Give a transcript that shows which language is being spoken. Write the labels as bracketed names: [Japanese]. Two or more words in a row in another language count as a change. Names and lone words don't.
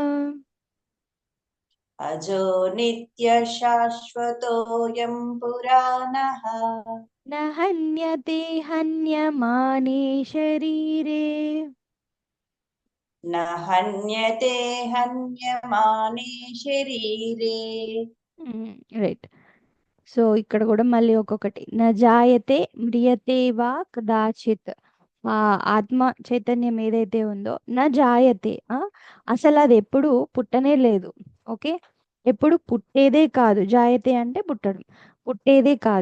[Sanskrit] अजो नित्यः शाश्वतोऽयं पुराणः న హన్యతే హన్యమానే శరీరే. न हन्यते हन्यमाने शरीरे [English] Right. So [Telugu] ఇక్కడ కూడా మళ్ళీ ఒక్కొక్కటి. [Sanskrit] న జాయతే మ్రియతే వా కదాచిత్. [Telugu] ఆ ఆత్మ చైతన్యం ఏదైతే ఉందో [Sanskrit] న జాయతే, [Telugu] అసలు అది ఎప్పుడు పుట్టనే లేదు. ఓకే, ఎప్పుడు పుట్టేదే కాదు. జాయతే అంటే పుట్టడం, పుట్టేదే కాదు.